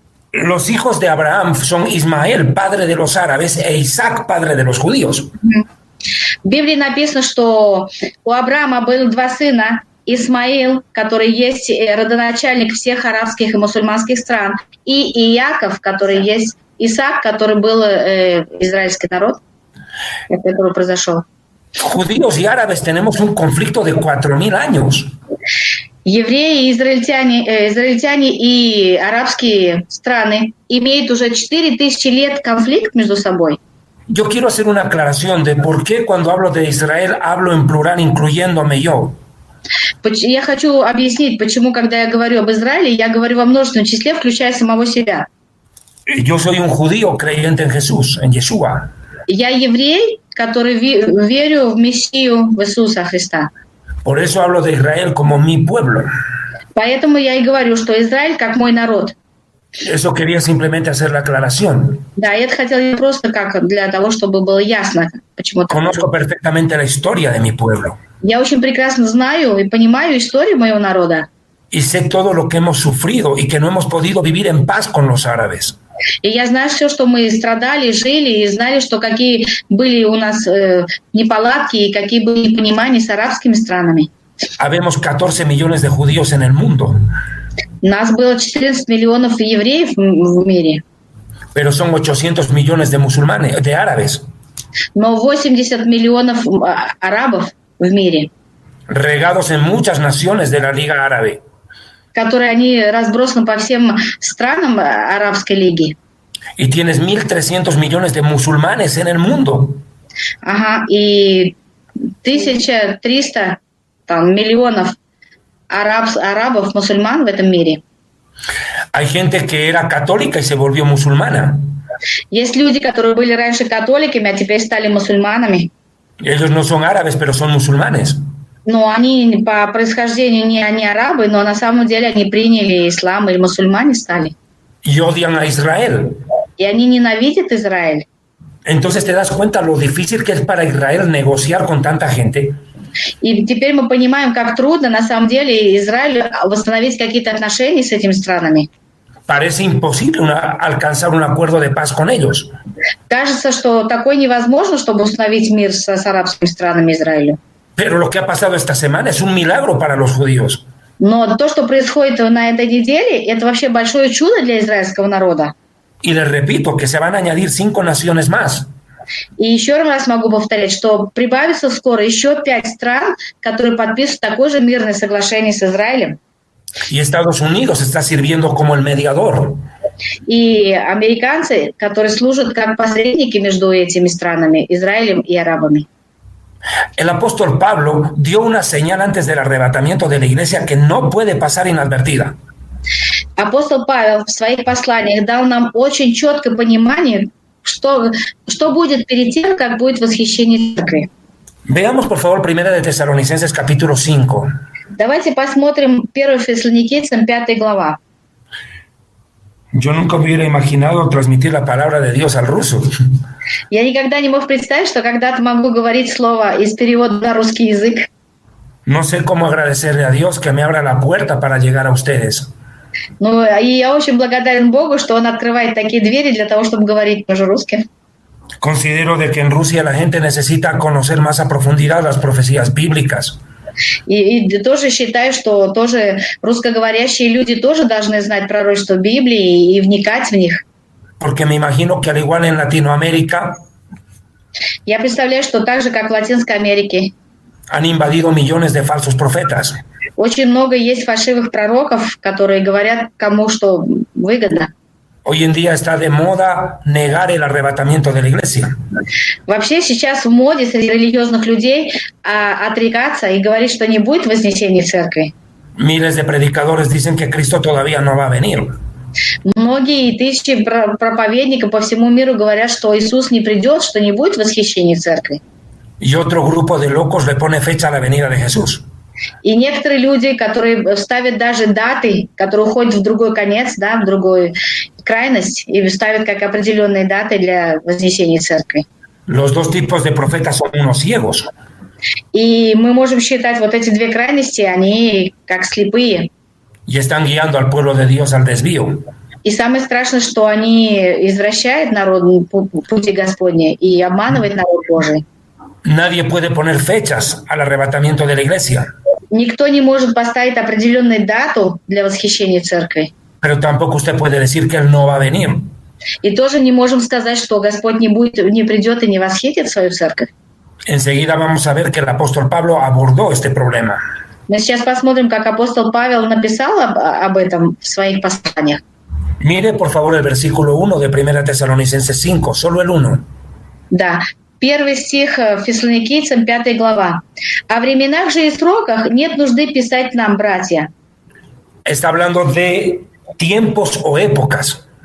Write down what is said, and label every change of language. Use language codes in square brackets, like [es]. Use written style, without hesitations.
[es] Los hijos de Abraham son Ismael, padre de los árabes, e Isaac, padre de los judíos. [ru] В Библии написано, что у Авраама было 2 сына, Исмаил, который есть родоначальник всех арабских и мусульманских стран, и Иаков, который есть Исаак, который был израильский народ, который произошел. [es] Judíos y árabes tenemos un conflicto de 4000 años. [ru] Евреи, израильтяне и арабские страны имеют уже 4000 лет конфликт между собой. [es] Yo quiero hacer una aclaración de por qué cuando hablo de Israel hablo en plural, incluyéndome yo. [ru] Я хочу объяснить, почему, когда я говорю об Израиле, я говорю во множественном числе, включая самого себя. [es] Yo soy un judío creyente en Jesús, en Yeshua. [ru] Я еврей, который верю в Мессию, в Иисуса Христа. [es] Por eso hablo de Israel como mi pueblo. [ru] Поэтому я и говорю, что Израиль как мой народ. [es] Eso quería simplemente hacer la aclaración. [ru] Да, я это хотела просто как для того, чтобы было ясно, почему так. [es] Conozco perfectamente la historia de mi pueblo [ru] Я очень прекрасно знаю и понимаю историю моего народа. [es] y sé todo lo que hemos sufrido y que no hemos podido vivir en paz con los árabes. [ru] И я знаю все, что мы страдали, жили, и знали, что какие были у нас неполадки и какие были непонимания с арабскими странами. [es] Habemos 14 millones de judíos en el mundo, [ru] Нас было 14 миллионов евреев в мире, [es] pero son 800 millones de musulmanes, de árabes, [ru] но 80 миллионов арабов в мире, [es] regados en muchas naciones de la Liga Árabe. [ru] которые они разбросаны по всем странам Арабской лиги. [es] Y tienes 1.300 millones de musulmanes en el mundo. [ru] Ага, и 1300 миллионов арабов, мусульман в этом мире. [es] Hay gente que era católica y se volvió musulmana. [ru] Есть люди, которые были раньше католиками, а теперь стали мусульманами. [es] Ellos no son árabes, pero son musulmanes. [ru] Но они по происхождению не они арабы, но на самом деле они приняли ислам или мусульмане стали. [es] Y odian a Israel. [ru] И они ненавидят Израиль. [es] Entonces te das cuenta lo difícil que es para Israel negociar con tanta gente. [ru] И теперь мы понимаем, как трудно на самом деле Израилю восстановить какие-то отношения с этими странами. [es] Parece imposible alcanzar un acuerdo de paz con ellos. [ru] Кажется, что такое невозможно, чтобы установить мир с арабскими странами Израиля. [es] Pero lo que ha pasado esta semana es un milagro para los judíos. [ru] Но то, что происходит на этой неделе, это вообще большое чудо для израильского народа. [es] Y les repito que se van a añadir 5 naciones más. [ru] И еще раз могу повторять, что прибавится скоро еще 5 стран, которые подпишут такое же мирное соглашение с Израилем. [es] Y Estados Unidos está sirviendo como el mediador. [ru] И американцы, которые служат как посредники между этими странами, Израилем и арабами. [es] El apóstol Pablo dio una señal antes del arrebatamiento de la iglesia que no puede pasar inadvertida. [ru] Апостол Павел в своих посланиях дал нам очень четкое понимание, что будет перед тем, как будет восхищение церкви. [es] Veamos, por favor, 1 de Tesalonicenses capítulo 5. [ru] Давайте посмотрим 1 Фессалоникийцам 5 глава. [es] Yo nunca me hubiera imaginado transmitir la palabra de Dios al ruso. [ru] Я никогда не мог представить, что когда-то могу говорить слово из перевода на русский язык. [es] No sé cómo agradecerle a Dios que me abra la puerta para llegar a ustedes. [ru] Ну, и я очень благодарен Богу, что Он открывает такие двери для того, чтобы говорить тоже русским. [es] Considero de que en Rusia la gente necesita conocer más a profundidad las profecías bíblicas. [ru] И тоже считаю, что тоже русскоговорящие люди тоже должны знать пророчество Библии и вникать в них. [es] Porque me imagino que al igual en Latinoamérica [ru] Я представляю, что так же, как в Латинской Америке, [es] han invadido millones de falsos profetas. [ru] очень много есть фальшивых пророков, которые говорят кому что выгодно. [es] Hoy en día está de moda negar el arrebatamiento de la iglesia. [ru] Вообще сейчас в моде среди религиозных людей отрекаться и говорить, что не будет вознесения в церкви. [es] Miles de predicadores dicen que Cristo todavía no va a venir. [ru] Многие тысячи проповедников по всему миру говорят, что Иисус не придет, что не будет восхищения в церкви. [es] Y otro grupo de locos le pone fecha a la venida de Jesús. [ru] И некоторые люди, которые ставят даже даты, которые уходят в другой конец, да, в другую крайность, и ставят как определенные даты для вознесения церкви. [es] Los dos tipos de profetas son unos ciegos. [ru] И мы можем считать вот эти две крайности, они как слепые. [es] Y están guiando al pueblo de Dios al desvío. [ru] И самое страшное, что они извращают народ пути Господни и обманывают народ Божий. [es] Nadie puede poner fechas al arrebatamiento de la iglesia. [ru] Никто не может поставить определенную дату для восхищения церкви. [es] Pero tampoco usted puede decir que Él no va a venir. [ru] И тоже не можем сказать, что Господь не придет и не восхитит свою церковь. [es] Enseguida vamos a ver que el apóstol Pablo abordó este problema. [ru] Мы сейчас посмотрим, как апостол Павел написал об этом в своих посланиях. [es] Mire, por favor, el versículo 1 de 1 Tesalonicenses 5, solo el 1. [ru] Да. Первый стих Фессалоникийцам, 5 глава. «О временах же и сроках нет нужды писать нам, братья». [es] Está hablando de tiempos o épocas.